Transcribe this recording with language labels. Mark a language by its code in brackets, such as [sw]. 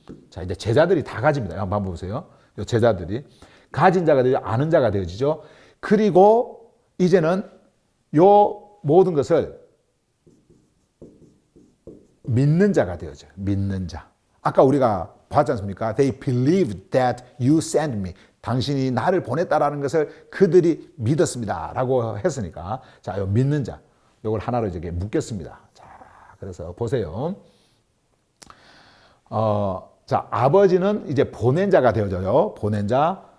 [ko] 자, 이제 제자들이 다 가집니다. 한번 보세요. 제자들이 가진 자가 되죠. 아는 자가 되어지죠. 그리고 이제는 요 모든 것을 믿는 자가 되어져요. 믿는 자. 아까 우리가 봤지 않습니까? [en] They believed that you sent me. [ko] 당신이 나를 보냈다라는 것을 그들이 믿었습니다. 라고 했으니까. 자, 요 믿는 자. 요걸 하나로 이제 묶겠습니다. 자, 그래서 보세요. 자, 아버지는 이제 보낸 자가 되어져요. 보낸 자.